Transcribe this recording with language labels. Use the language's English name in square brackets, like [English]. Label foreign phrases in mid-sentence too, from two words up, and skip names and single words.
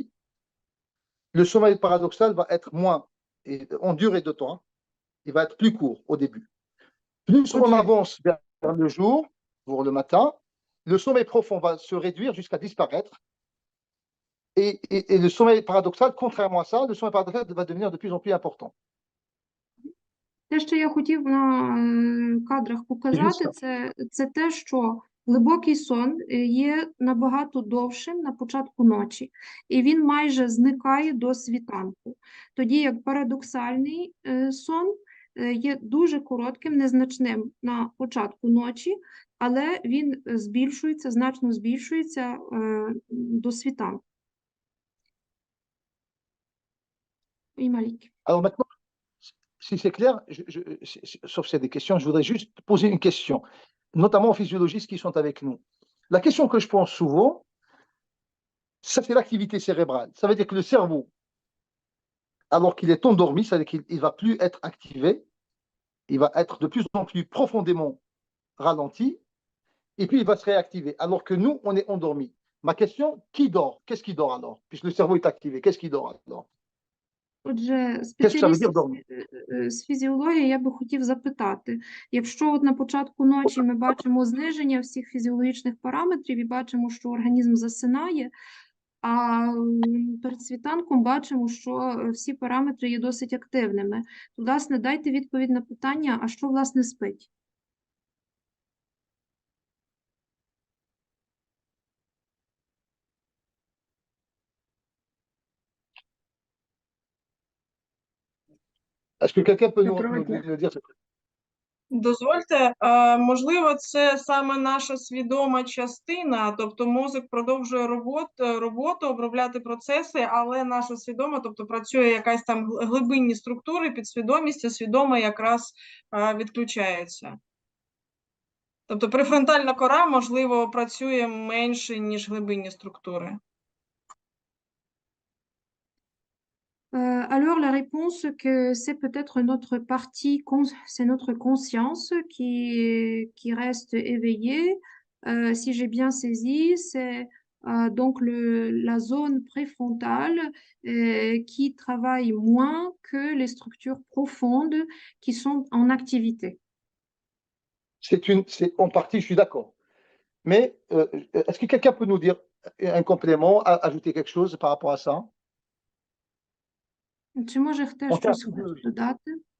[French] Le sommeil paradoxal va être moins en durée de temps. Il va être plus court au début. Plus on avance vers le jour, pour le matin, le sommeil profond va se réduire jusqu'à disparaître. Et le sommeil paradoxal, contrairement à ça, le sommeil paradoxal va devenir de plus en plus important. [Ukrainian] Те, що я хотів на кадрах показати, це те, що глибокий сон є набагато довшим на початку ночі, і він майже зникає до світанку. Тоді як парадоксальний сон є дуже коротким, незначним на початку ночі, але він збільшується, значно збільшується до світанку. І Малік. [French] Alors maintenant, si c'est clair, sauf s'il y a des questions, je voudrais juste poser une question, notamment aux physiologistes qui sont avec nous. La question que je pense souvent, ça c'est l'activité cérébrale. Ça veut dire que le cerveau, alors qu'il est endormi, ça veut dire qu'il ne va plus être activé, il va être de plus en plus profondément ralenti, et puis il va se réactiver, alors que nous, on est endormi. Ma question, qui dort? Qu'est-ce qui dort alors? Puisque le cerveau est activé, qu'est-ce qui dort alors? [Ukrainian] Отже, спеціалістів з фізіології я би хотів запитати, якщо от на початку ночі ми бачимо зниження всіх фізіологічних параметрів і бачимо, що організм засинає, а перед світанком бачимо, що всі параметри є досить активними, то, власне, дайте відповідь на питання, а що, власне, спить? [French] Est-ce que quelqu'un peut nous dire? [Ukrainian] Дозвольте, можливо, це саме наша свідома частина, тобто мозок продовжує роботу, обробляти процеси, але наша свідома, тобто працює якась там глибинні структури, підсвідомість, а свідома якраз відключається. Тобто префронтальна кора, можливо, працює менше, ніж глибинні структури. [French] Alors, la réponse que c'est peut-être notre partie, c'est notre conscience qui reste éveillée. Si j'ai bien saisi, c'est donc la zone préfrontale qui travaille moins que les structures profondes qui sont en activité. C'est en partie, je suis d'accord. Mais est-ce que quelqu'un peut nous dire un complément, ajouter quelque chose par rapport à ça? [Ukrainian] Чи може хтось щось додати?